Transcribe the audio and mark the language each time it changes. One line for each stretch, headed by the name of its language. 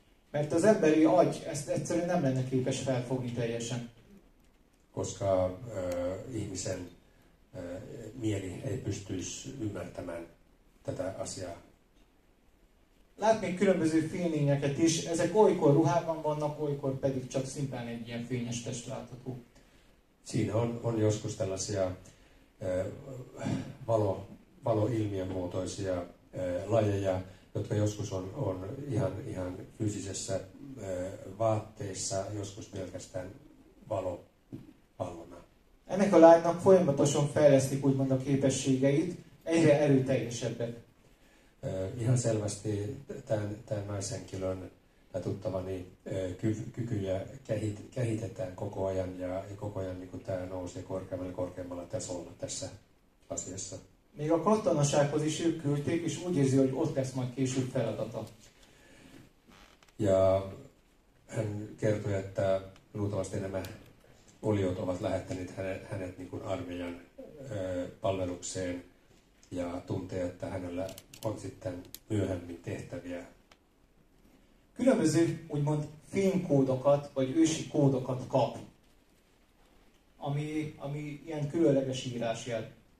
Hungarian: Mert az emberi agy ezt egyszerűen nem lenne képes felfogni teljesen.
Finnish: Koska ihmisen mieli ei pystyisi ymmärtämään tätä asiaa.
Hungarian: Lát még különböző fénylényeket is, ezek olykor ruhában vannak, olykor pedig csak szimplán egy ilyen fényes test látható.
Finnish: Siinä on joskus tällaisia valoilmiön muotoisia lajeja, jotka joskus on ihan fyysisessä vaatteissa, joskus pelkästään valopallona.
Hungarian: Ennek a lánynak folyamatosan fejlesztik úgymond a képességeit, egyre erőteljesebbek.
Finnish: Ihan selvästi tämän naishenkilön ja tuttavani kykyjä kehitetään koko ajan ja koko ajan niin tämä nousee korkeammalla tasolla tässä asiassa.
Hungarian: Még a katonasághoz is ők küldték, és úgy érzi, hogy ott lesz majd később feladata.
Finnish: Ja hän kertoi, että luultavasti nämä oliot ovat lähettäneet hänet niin kuin armeijan palvelukseen ja tuntee, että hänellä on sitten myöhemmin tehtäviä.
Hungarian: Különböző úgymond fénykódokat, vagy ősi kódokat kap, ami ilyen különleges írásjel.